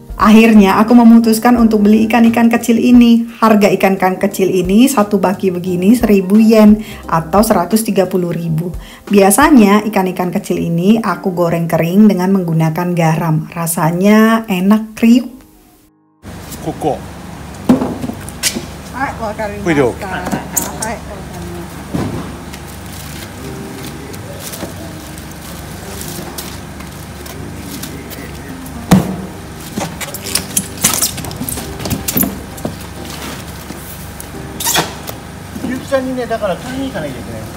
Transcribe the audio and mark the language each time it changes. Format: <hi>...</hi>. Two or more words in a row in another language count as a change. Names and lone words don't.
<id>Akhirnya aku memutuskan untuk beli ikan-ikan kecil ini. Harga ikan-ikan kecil ini satu baki begini 1000 yen atau 130.000. Biasanya ikan-ikan kecil ini aku goreng kering dengan menggunakan garam. Rasanya enak kriuk.</id> <ja>Koko. Hai, wakarimashita. Kuido. はい、分かりました. ゆきちゃんにね、だから取りに行かなきゃいけない。</ja>